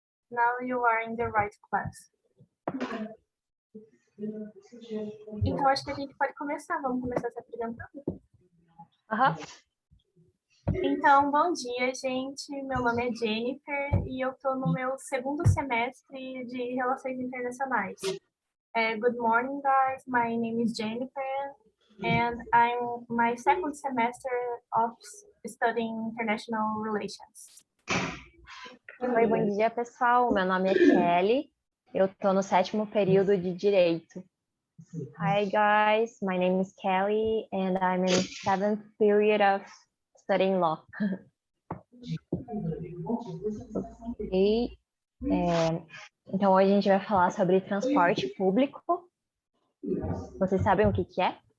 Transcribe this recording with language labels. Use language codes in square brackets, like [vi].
[en] Now you are in the right class. [pt] Então, acho que a gente pode começar. Vamos começar se apresentando? Então, bom dia, gente. Meu nome é Jennifer e eu estou no meu 2º semestre de Relações Internacionais. [en] Good morning, guys. My name is Jennifer and I'm my 2nd semester of studying International Relations. [pt] Oi, bom dia, pessoal. Meu nome é Kelly. Eu estou no 7º período de Direito. [en] Hi, guys. My name is Kelly, and I'm in 7th period of studying law. [pt] Então, hoje a gente vai falar sobre transporte público. Vocês sabem o que é?